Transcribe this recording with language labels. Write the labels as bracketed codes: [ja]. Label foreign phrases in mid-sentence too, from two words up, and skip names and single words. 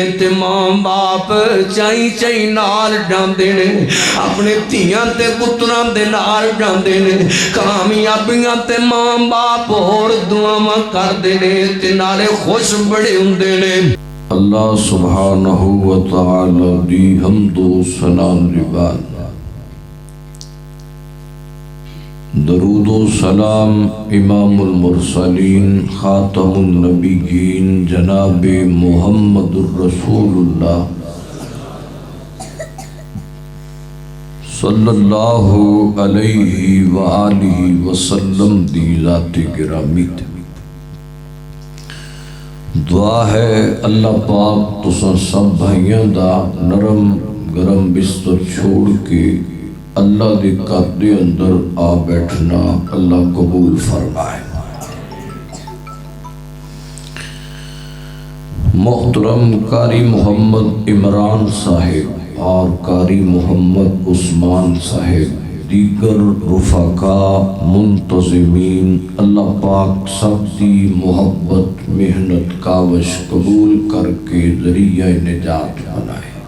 [pa] ਤੇ ਮਾਂ ਬਾਪ ਚਾਈਂ ਚਾਈਂ ਨਾਲ ਜਾਂਦੇ ਨੇ, ਅਪਣੇ ਧੀਆਂ ਤੇ ਪੁੱਤਰਾਂ ਦੇ ਨਾਲ ਜਾਂਦੇ ਨੇ। ਕਾਮਯਾਬੀਆਂ ਤੇ ਮਾਂ ਬਾਪ ਔਰ ਦੁਆਵਾਂ ਕਰਦੇ ਨੇ ਤੇ ਨਾਲੇ ਖ਼ੁਸ਼ ਬੜੇ ਹੁੰਦੇ ਨੇ। [ar] الله سبحانه و تعالى [pa] ਦੀ ਹਮਦੋ ਸਨਾ ਰਿਵਾਨ, ਦਰੂਦੋ ਸਲਾਮ [ar] إمام المرسلين خاتم النبيين جناب محمد رسول الله صلى الله عليه و آله وسلم [pa] ਦੀ ਜ਼ਾਤ ਗਿਰਾਮੀ। ਦੁਆ ਹੈ ਅੱਲਾਹ ਪਾਕ ਤੁਸਾਂ ਸਭ ਭਾਈਆਂ ਦਾ ਨਰਮ ਗਰਮ ਬਿਸਤਰ ਛੱਡ ਕੇ ਅੱਲਾਹ ਦੇ ਘਰ ਦੇ ਅੰਦਰ ਆ ਬੈਠਣਾ ਅੱਲਾਹ ਕਬੂਲ ਫ਼ਰਮਾਏ। ਮੁਹਤਰਮ ਕਾਰੀ ਮੁਹੰਮਦ ਇਮਰਾਨ ਸਾਹਿਬ ਔਰ ਕਾਰੀ ਮੁਹੰਮਦ ਉਸਮਾਨ ਸਾਹਿਬ, ਦੀਗਰ ਰੁਫ਼ਕਾ ਮੁੰਤਜ਼ਿਮੀਨ, ਅੱਲਾਹ ਪਾਕ ਸਭ ਦੀ ਮੁਹੱਬਤ ਮਿਹਨਤ ਕਾਵਸ਼ ਕਬੂਲ ਕਰਕੇ ਜ਼ਰੀਆ ਨਿਜਾਤ ਬਣਾਏ।